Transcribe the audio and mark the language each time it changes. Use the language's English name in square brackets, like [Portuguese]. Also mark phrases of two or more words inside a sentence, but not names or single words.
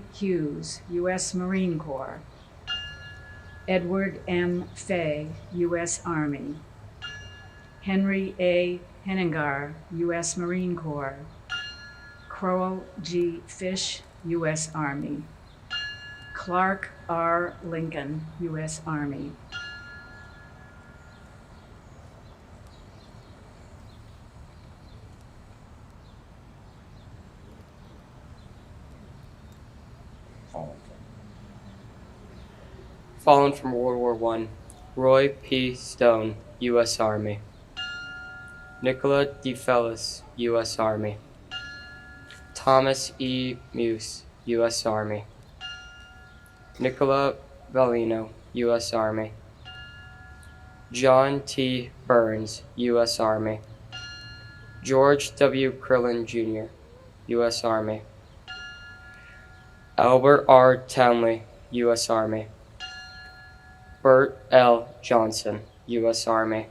[English] Hughes, U.S. Marine Corps. Edward M. Fay, U.S. Army. Henry A. Henningar, U.S. Marine Corps. Crowell G. Fish, U.S. Army. Clark R. Lincoln, U.S. Army. Fallen from World War I, Roy P. Stone, U.S. Army. Nicola D. Fellis, U.S. Army. Thomas E. Muse, U.S. Army. Nicola Valino, U.S. Army. John T. Burns, U.S. Army. George W. Crillon, Jr., U.S. Army. Albert R. Townley, U.S. Army. Bert L. Johnson, U.S. Army.